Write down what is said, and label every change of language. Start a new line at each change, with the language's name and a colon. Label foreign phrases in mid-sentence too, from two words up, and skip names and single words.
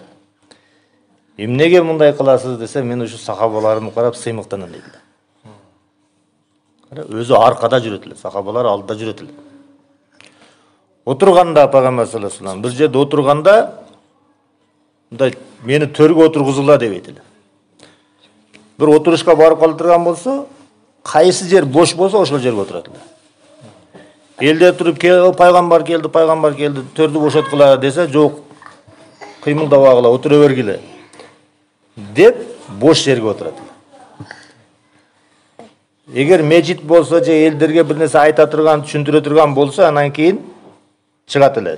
Kyrgyz: Эмнеге мындай кыласыз десе, мен ушу сахабаларымды карап сыймыктанам дейт. Өзү аркада жүрөт эле, сахабалар алдыда жүрөт эле. Отурганда Пайгамбар
Arabic: صلى الله عليه وسلم
Kyrgyz: бир жерде отурганда, мындай мени төргө отургузула дебейт эле. Бир отурушка барып калдырган болсо, кайсы жер бош болсо ошол жерге отурат эле. Элде туруп пайгамбар келди, төрдү бошоткула десе, жок. Кыймылдабагыла, отура бергиле. Деп бош жерге отурат. Эгер мечит болсо же элдерге бир нерсе айта турган, түшүндүрө турган болсо, анан кийин чыгат эле.